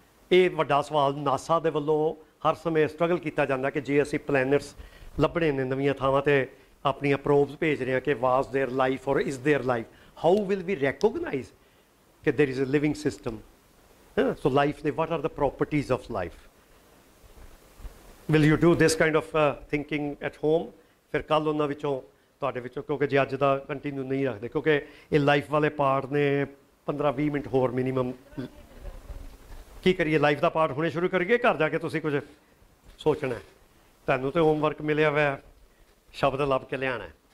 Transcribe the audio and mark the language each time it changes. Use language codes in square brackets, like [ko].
[pa] ਇਹ ਵੱਡਾ ਸਵਾਲ ਨਾਸਾ ਦੇ ਵੱਲੋਂ ਹਰ ਸਮੇਂ ਸਟਰਗਲ ਕੀਤਾ ਜਾਂਦਾ ਕਿ ਜੇ ਅਸੀਂ ਪਲੈਨਟਸ ਲੱਭਣੇ ਨੇ, ਨਵੀਆਂ ਥਾਵਾਂ 'ਤੇ ਆਪਣੀਆਂ ਪ੍ਰੋਬਸ ਭੇਜ ਰਹੇ ਹਾਂ ਕਿ [en] was there life or is there life, how will we recognise [pa] ਕਿ [en] There is a living system. So life, what are the properties of life? Will you do this kind of thinking at home? [pa] ਫਿਰ ਕੱਲ੍ਹ ਉਹਨਾਂ ਵਿੱਚੋਂ ਤੁਹਾਡੇ ਵਿੱਚੋਂ, ਕਿਉਂਕਿ ਜੇ ਅੱਜ ਦਾ ਕੰਟੀਨਿਊ ਨਹੀਂ ਰੱਖਦੇ, ਕਿਉਂਕਿ ਇਹ ਲਾਈਫ ਵਾਲੇ ਪਾਰਟ ਨੇ 15-20 ਮਿੰਟ ਹੋਰ ਮਿਨੀਮਮ। ਕੀ ਕਰੀਏ, ਲਾਈਫ ਦਾ ਪਾਰਟ ਹੁਣੇ ਸ਼ੁਰੂ ਕਰੀਏ? ਘਰ ਜਾ ਕੇ ਤੁਸੀਂ ਕੁਝ ਸੋਚਣਾ। ਤੁਹਾਨੂੰ ਤਾਂ ਹੋਮਵਰਕ ਮਿਲਿਆ ਹੋਇਆ, ਸ਼ਬਦ ਲੱਭ ਕੇ ਲਿਆਉਣਾ।